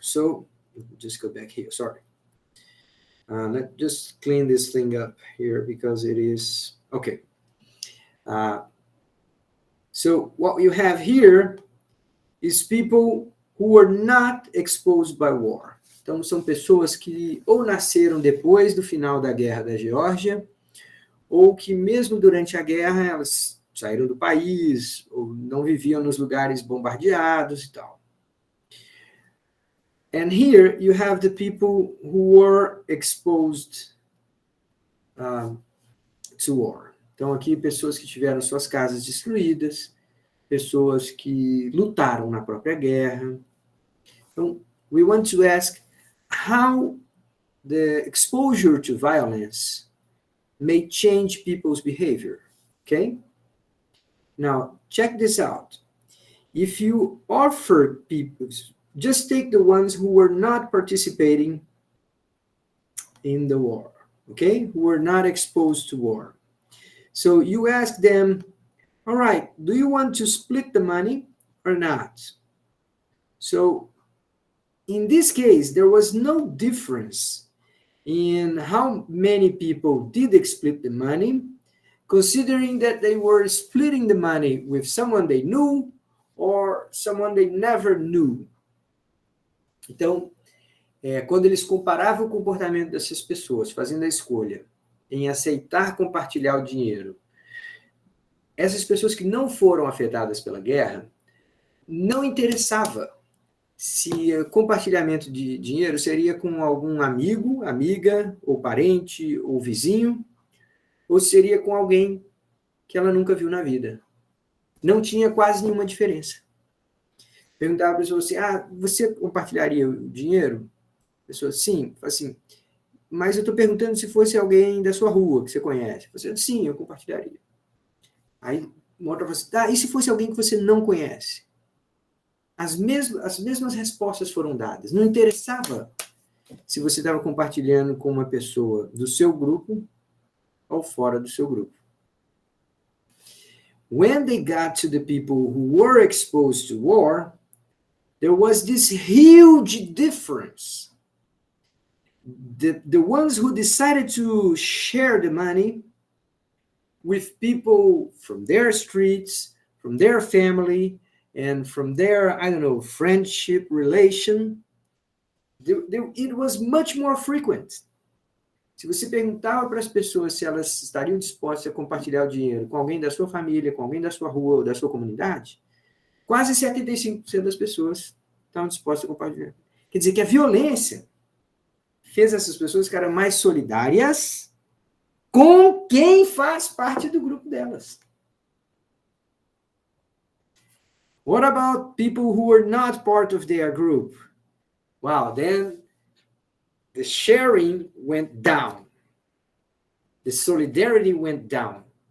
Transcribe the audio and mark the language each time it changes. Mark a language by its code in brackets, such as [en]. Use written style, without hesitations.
[en] So just go back here, sorry. Let's just clean this thing up here because it is, okay. So what you have here is people who were not exposed by war. [pt] Então, são pessoas que ou nasceram depois do final da Guerra da Geórgia, ou que mesmo durante a guerra elas saíram do país, ou não viviam nos lugares bombardeados e tal. [en] And here you have the people who were exposed to war. [pt] Então, aqui, pessoas que tiveram suas casas destruídas, pessoas que lutaram na própria guerra. [en] Então, we want to ask how the exposure to violence may change people's behavior, okay? Now, check this out. If you offer people, just take the ones who were not participating in the war, okay? Who were not exposed to war. So you ask them, all right, do you want to split the money or not? So in this case, there was no difference in how many people did split the money, considering that they were splitting the money with someone they knew or someone they never knew. [pt] Então, quando eles comparavam o comportamento dessas pessoas, fazendo a escolha em aceitar compartilhar o dinheiro, essas pessoas que não foram afetadas pela guerra, não interessava se o compartilhamento de dinheiro seria com algum amigo, amiga, ou parente, ou vizinho, ou seria com alguém que ela nunca viu na vida. Não tinha quase nenhuma diferença. Perguntava a pessoa assim, você compartilharia o dinheiro? A pessoa, sim. Assim, mas eu estou perguntando se fosse alguém da sua rua, que você conhece. Você, sim, eu compartilharia. Aí uma outra fala assim, e se fosse alguém que você não conhece? As mesmas respostas foram dadas. Não interessava se você estava compartilhando com uma pessoa do seu grupo ou fora do seu grupo. [en] When they got to the people who were exposed to war, there was this huge difference. The ones who decided to share the money with people from their streets, from their family, and from their, friendship relation, it was much more frequent. [pt] Se você perguntava para as pessoas se elas estariam dispostas a compartilhar o dinheiro com alguém da sua família, com alguém da sua rua ou da sua comunidade, quase 75% das pessoas estavam dispostas a compartilhar. Quer dizer que a violência fez essas pessoas ficarem mais solidárias com quem faz parte do grupo delas. [en] What about people who were not part of their group? Wow, then the sharing went down. The solidarity went down.